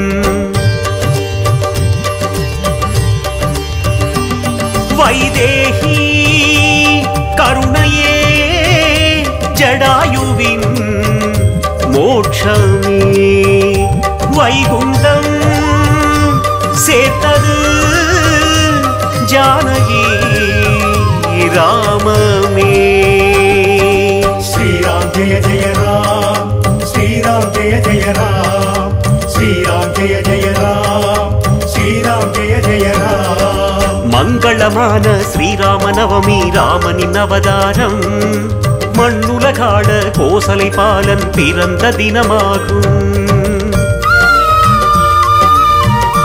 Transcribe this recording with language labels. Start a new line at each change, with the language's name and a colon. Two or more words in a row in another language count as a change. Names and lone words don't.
Tamil: வைதேகி கருணையே ஜடாயுவின் மோட்சமே, வைகுண்டம் சேர்த்தது ஜானகி ராமமே.
Hindi: श्रीराम जय जय राम, श्रीराम जय जय राम, श्रीराम जय जय राम, श्रीराम जय जय राम.
Tamil: மங்களமான ஸ்ரீராம நவமி ராமனின் அவதாரம், மண்ணுலகாட கோசலை பாலன் பிறந்த தினமாகும்.